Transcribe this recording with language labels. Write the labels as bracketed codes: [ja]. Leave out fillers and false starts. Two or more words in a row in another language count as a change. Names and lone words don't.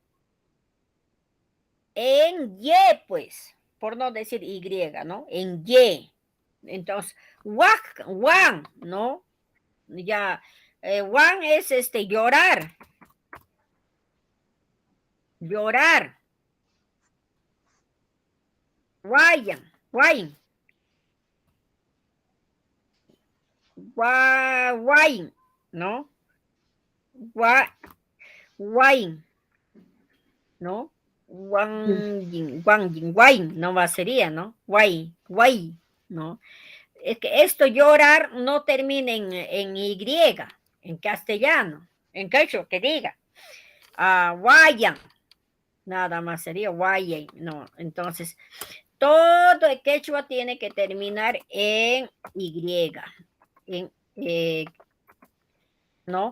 [es] En Y, pues, por no decir Y, ¿no? En Y. Entonces, wan, ¿no? Ya, wan es llorar. Llorar. [qu] Guayan, guayin. [es] Guayin, ¿no? Guayin, ¿no? Guayin, no va sería, ¿no? Guay, ¿no? Es que esto llorar no termina en Y, en castellano, en quechua que diga. Guayan, nada más sería guayan, no. Entonces, todo el quechua tiene que terminar en Y, ¿no?